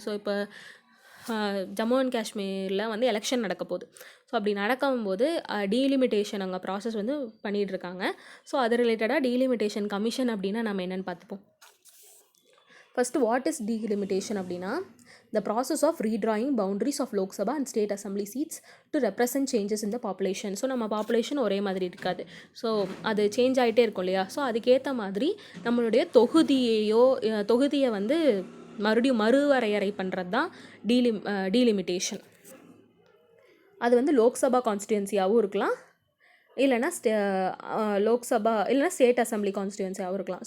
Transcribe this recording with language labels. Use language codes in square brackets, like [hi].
[ta] So இப்போ Jammu and காஷ்மீரில் வந்து எலெக்ஷன் நடக்க போகுது. ஸோ அப்படி நடக்கும்போது டீலிமிட்டேஷன் அங்கே ப்ராசஸ் வந்து பண்ணிகிட்ருக்காங்க. ஸோ அது ரிலேட்டடாக டீலிமிட்டேஷன் கமிஷன் அப்படின்னா நம்ம என்னென்னு பார்த்துப்போம். ஃபஸ்ட்டு [en] what is delimitation [ta] அப்படின்னா [en] the process of redrawing boundaries of Lok Sabha and state assembly seats to represent changes in the population. [ta] So நம்ம பாப்புலேஷன் ஒரே மாதிரி இருக்காது, ஸோ அது சேஞ்ச் ஆகிட்டே இருக்கும் இல்லையா. ஸோ அதுக்கேற்ற மாதிரி நம்மளுடைய தொகுதியை வந்து மறுபடியும் மறுவரையறை பண்ணுறது தான் டீலிமிட்டேஷன். அது வந்து லோக்சபா கான்ஸ்டிடுவன்சியாகவும் இருக்கலாம், இல்லைனா லோக்சபா இல்லைனா ஸ்டேட் அசம்பிளி கான்ஸ்டிடுவன்சியாகவும் இருக்கலாம்.